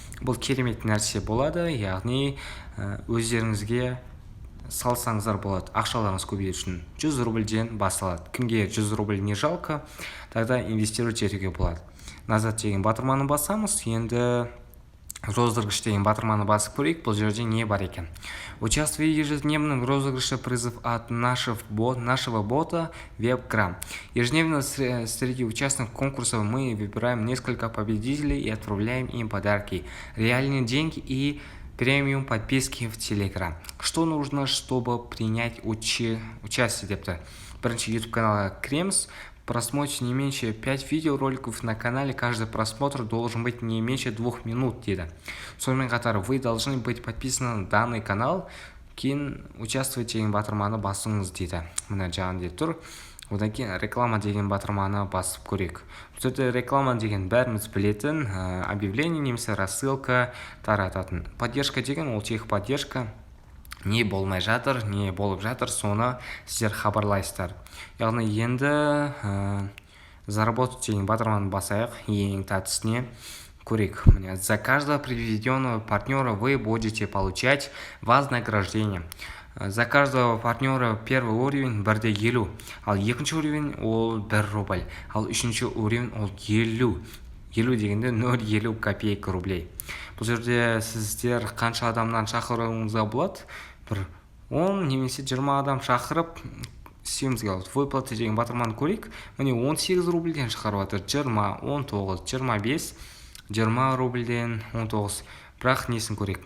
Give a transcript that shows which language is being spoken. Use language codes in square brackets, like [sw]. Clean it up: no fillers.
[kk] Бұл керемет нәрсе болады, яғни өздеріңізге салсаңыздар болады. Ақшаларыңыз көбею үшін 100 рубльден басталады. Кімге 100 рубль [ru] не жалко, тогда инвестировать [kk] етуге болады. Назад деген батырманы басамыз. Енді розыгрыш деген батырманы басып көрейік. Бұл жерде не бар екен? [ru] Участвуйте в ежедневном розыгрыше призыв от нашего бота WebCram. Ежедневно среди участников конкурса мы выбираем несколько победителей и отправляем им подарки, реальные деньги и премиум подписки в Telegram. Что нужно, чтобы принять участие депті? [kk] Бірінші YouTube канала кіреміз. [ru] Просмотрите не меньше 5 видеороликов на канале, каждый просмотр должен быть не меньше 2 минут дейді. [kk] Сонымен қатар [ru] вы должны быть подписаны на данный канал, [kk] кейін [ru] участвуйте [kk] деген батырманы басыңыз дейді. Мына жағында тұр. Одан кейін реклама деген батырманы басып көрейік. Бұл жерде реклама деген бәріміз білетін объявление немесе рассылка тарататын. Поддержка деген ол техподдержка. Не болмай жатыр, не болып жатыр, соны сіздер хабарлайсыздар. Яғни енді заработать деген батырманы басайық, ең тәтісіне көрейік. [ru] За каждого приведенного партнера вы будете получать вознаграждение. За каждого партнера первый уровень 1/50, [kk] ал екінші [ru] уровень ол 1 рубль, [kk] ал үшінші [ru] уровень ол 50. [kk] 50 дегенде 0,50 копейка рублей. Бұл жерде сіздер қанша адамнан шақыруыңызға болады? 10 немесе 20 адам шақырып істеуімізге болады. Выплаты деген батырманы көрейік. Міне 18 рубльден шығарып жатыр. 20, 19, 25, 20 рубльден 19. Бірақ несін көрейік?